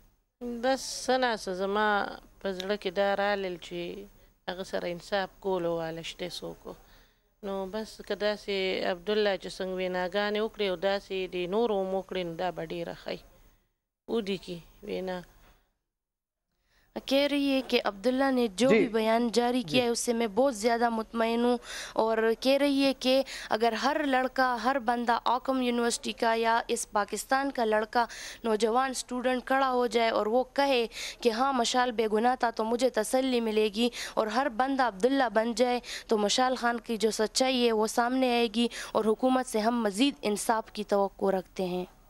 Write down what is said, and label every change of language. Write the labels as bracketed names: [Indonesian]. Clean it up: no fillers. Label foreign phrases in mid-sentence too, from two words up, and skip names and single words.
[Pashto] بس څه ناڅه زما په زړه کې دا رالل چې هغه سره انصاف کولو واله شته څوک, نو بس که داسې عبدالله چې څنګه ویناګانې وکړي او داسې د نورو هم وکړي نو دا به ډېره ښه ودی کی وینا. [Urdu] کہہ رہی ہے کہ عبداللہ نے جو بھی بیان جاری کیا ہے اس سے میں بہت زیادہ مطمئن ہوں, اور کہہ رہی ہے کہ اگر ہر لڑکا, ہر بندہ آکم یونیورسٹی کا یا اس پاکستان کا لڑکا نوجوان اسٹوڈنٹ کھڑا ہو جائے اور وہ کہے کہ ہاں مشال بے گناہ تھا تو مجھے تسلی ملے گی, اور ہر بندہ عبداللہ بن جائے تو مشال خان کی جو سچائی ہے وہ سامنے آئے گی, اور حکومت سے ہم مزید انصاف کی توقع رکھتے ہیں.